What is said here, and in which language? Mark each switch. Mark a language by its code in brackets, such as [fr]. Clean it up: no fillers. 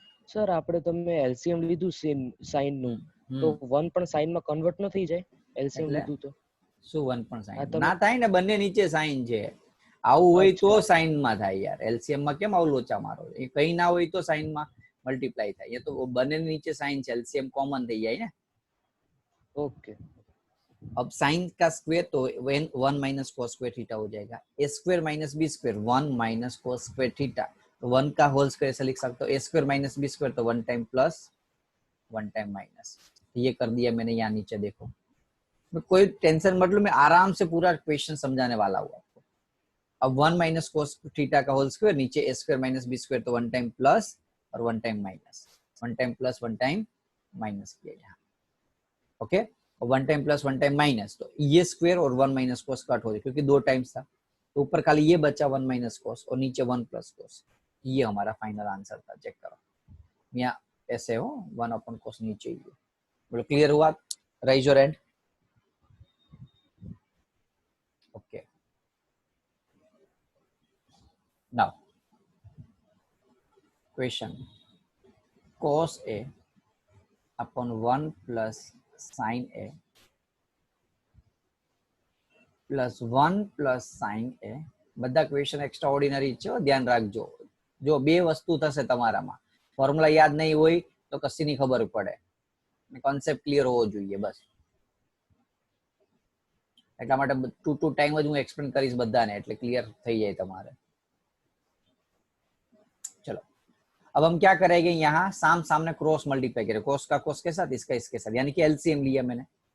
[gu] Sir આપણે તમે LCM લીધું સાઇન નું, તો 1 પણ સાઇન માં કન્વર્ટ ન થઈ જાય, એલસીએમ એટલે લીધું તો શું 1 પણ સાઇન તમે- ના થાય ને, બંને નીચે સાઇન છે, આવું હોય તો અચ્છા. સાઇન માં થાય યાર, એલસીએમ માં કેમ આવું લોચા મારો, એ કઈ ના હોય તો સાઇન માં મલ્ટીપ્લાય થાય, એ તો બંને નીચે સાઇન છે, એલસીएम कॉमन થઈ જાય ને। ઓકે [hi] अब साइन का स्क्वायर तो 1 माइनस कोस स्क्वायर थीटा हो जाएगा, ए square minus B square 1 minus cos square theta, तो 1 का होल स्क्वायर ऐसा लिख सकते हो, ए स्क्वायर माइनस बी स्क्वायर, तो 1 time plus one time minus, ये कर दिया मैंने यहाँ नीचे देखो। कोई टेंशन मतलब मैं आराम से पूरा क्वेश्चन समझाने वाला हूँ आपको। अब वन माइनस कोस थीटा का होल स्क्वायर, नीचे ए स्क्वायर माइनस बी स्क्वायर, तो वन टाइम प्लस और one time minus, one time plus one time minus किया यहाँ। ओके, और one time plus one time minus, तो ये स्क्वायर और वन माइनस कोस कट हो जाए क्योंकि दो टाइम्स था, तो ऊपर खाली ये बचा वन माइनस कोस और नीचे वन प्लस कोस। ये हमारा फाइनल आंसर था, चेक करो यहाँ ऐसे हो, वन अपॉन कोस नीचे ही है। बोलो क्लियर हुआ? Rise your hand. [en] okay, now question, cos a upon 1 plus sin a plus 1 plus sin a, [gu] બધા ક્વેશ્ચન એક્સ્ટ્રા ઓર્ડિનરી છે, ધ્યાન રાખજો। જો બે વસ્તુ થશે તમારામાં, ફોર્મ્યુલા યાદ નહીં હોય તો કશી નહીં ખબર પડે, કોન્સેપ્ટ ક્લિયર હોવો જોઈએ બસ। એટલા માટે ટુ ટાઈમ જ હું એક્સપ્લેન કરીશ બધાને, એટલે ક્લિયર થઈ જાય તમારે। [hi] चलो, अब हम क्या करेंगे, यहाँ साम सामने क्रॉस मल्टीप्लाई करें, कोस का कोस के साथ, इसका इसके साथ, यानी कि एलसीएम लिया मैंने।